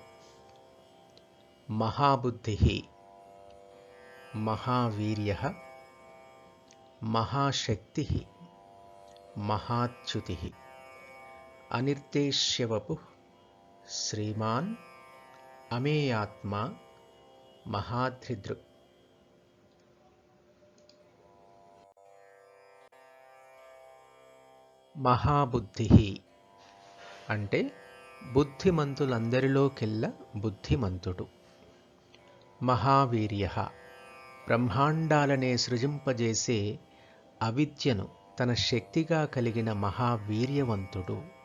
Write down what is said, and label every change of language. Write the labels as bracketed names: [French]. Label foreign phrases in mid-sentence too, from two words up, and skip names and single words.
[Sanskrit] महाबुद्धिः, महावीर्यः, महाशक्तिः, महाच्युतिः अनिर्देश्यवपुः श्रीमान् अमेयात्मा महाधृदृक्। [Telugu] మహాబుద్ధి అంటే బుద్ధిమంతులందరిలోకెల్లా బుద్ధిమంతుడు. మహావీర్య బ్రహ్మాండాలనే సృజింపజేసే అవిద్యను తన శక్తిగా కలిగిన మహావీర్యవంతుడు.